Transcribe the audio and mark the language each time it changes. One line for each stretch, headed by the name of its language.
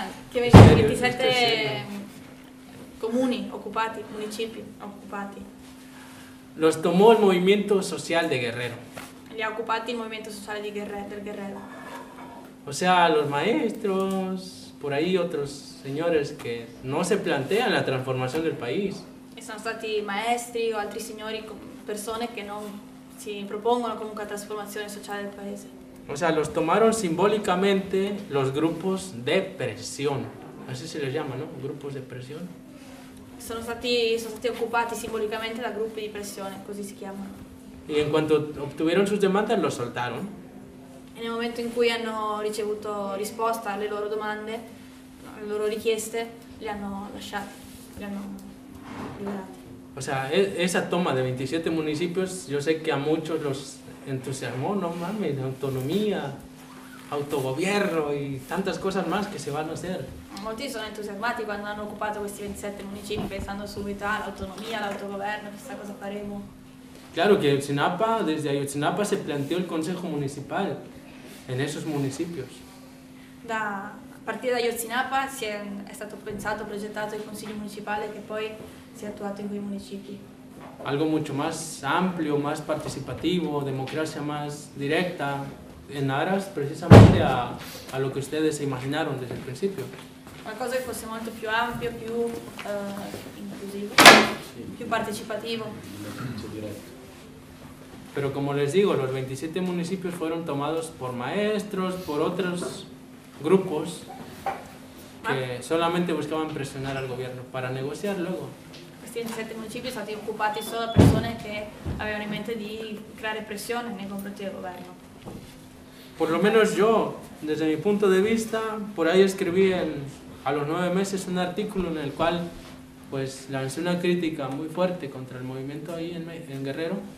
Italian: Che 27 comuni occupati, municipi occupati.
Spanish: Los tomó el movimiento social de Guerrero.
Italian: Li ha occupati il movimento sociale del Guerrero.
Spanish: O sea, los maestros, por ahí otros señores que no se plantean la transformación del país.
Italian: E sono stati maestri o altri signori, persone che non si propongono comunque la trasformazione sociale del paese.
Spanish: O sea, los tomaron simbólicamente los grupos de presión. así se les llama, ¿no? Grupos de presión.
Italian: Sono stati occupati simbolicamente da gruppi di pressione, così si chiamano. E in quanto
Spanish: obtuvieron sus demandas, lo soltaron?
Italian: E nel momento in cui hanno ricevuto risposta alle loro domande, alle loro richieste, li hanno lasciati, li hanno liberati.
Spanish: O sea, esa toma de 27 municipios, yo sé que a muchos los entusiasmó, no mames, autonomía, autogobierno y tantas cosas más que se van a hacer.
Italian: Molti sono entusiasmati quando hanno occupato questi 27 municipi, pensando subito all'autonomia, all'autogoverno, chissà cosa faremo.
Spanish: Claro que Ayotzinapa, desde Ayotzinapa se planteó el consejo municipal en esos municipios.
Italian: Da, a partire da Ayotzinapa si è stato pensato, progettato il consiglio municipale che poi si è attuato in quei municipi.
Spanish: Algo mucho más amplio, más participativo, democracia más directa, en aras precisamente a lo que ustedes se imaginaron desde el principio.
Italian: Qualcosa che fosse molto più ampio, più inclusivo, sì, più partecipativo. Però come
Spanish: les digo, los 27 municipios fueron tomados por maestros, por otros grupos que solamente buscaban presionar al gobierno para negociar luego.
Italian: Questi 27 municipi sono stati occupati solo da persone che avevano in mente di creare pressione nei confronti del governo.
Spanish: Por lo menos yo, desde mi punto de vista, por ahí escribí a los 9 meses un artículo en el cual pues lancé una crítica muy fuerte contra el movimiento ahí en Guerrero.